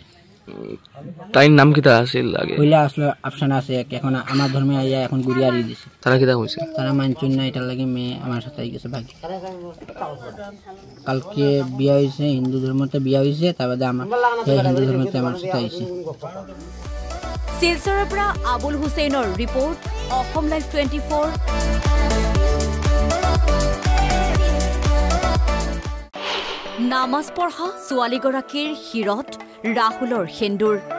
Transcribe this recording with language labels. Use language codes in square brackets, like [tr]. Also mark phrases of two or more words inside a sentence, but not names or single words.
[syl] তাইর নাম কিতা আছিল আগে? পইলা আসলে আফসানা আছে, এখন আমার ধর্মে আইয়া এখন গুড়িয়ারি দিছে। তারা কিতা কইছে? তারা মানছেন না, এটার লাগে মেয়ে আমার সাথে গেছে ভাগে। কালকে বিয়া হয়েছে, হিন্দু ধর্মতে বিয়া হয়েছে। তার বাদে আমার হিন্দু ধর্মতে আমার সাথে আইছে। [as] শিলচৰৰ পৰা আবুল হুছেইনৰ ৰিপৰ্ট, অসম লাইভ 24। নামাজ পঢ়া ছোৱালীগৰাকীৰ শিৰত ৰাহুলৰ সেন্দুৰ।